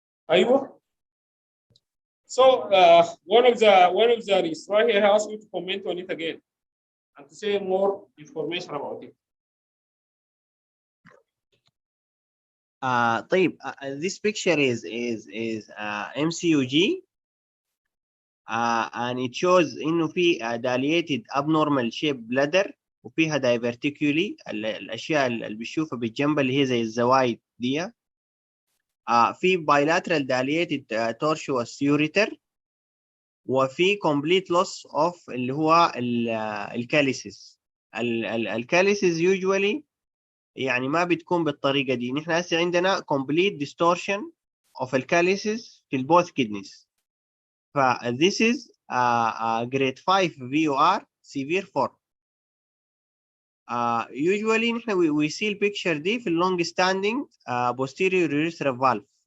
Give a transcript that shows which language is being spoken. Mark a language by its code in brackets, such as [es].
[ar] أيوة. [en] So one of the registrar here asked you to comment on it again and to say more information about it. [ar] طيب [en] this picture is MCUG and it shows [ar] إنه في [en] dilated abnormal shape bladder [ar] وفيها diverticuli الأشياء اللي بنشوفها بالجنب اللي هي زي الزوايد دي. [en] في bilateral dilated tortuous ureter وفي complete loss of [ar] اللي هو الكاليسيس. الكاليسيس usually يعني ما بتكون بالطريقة دي. نحن هسه عندنا [en] complete distortion of الكاليسيس في both kidneys. ف this is grade 5 VOR severe form. Usually نحن we see البيكتشر دي في long standing posterior urethral valve.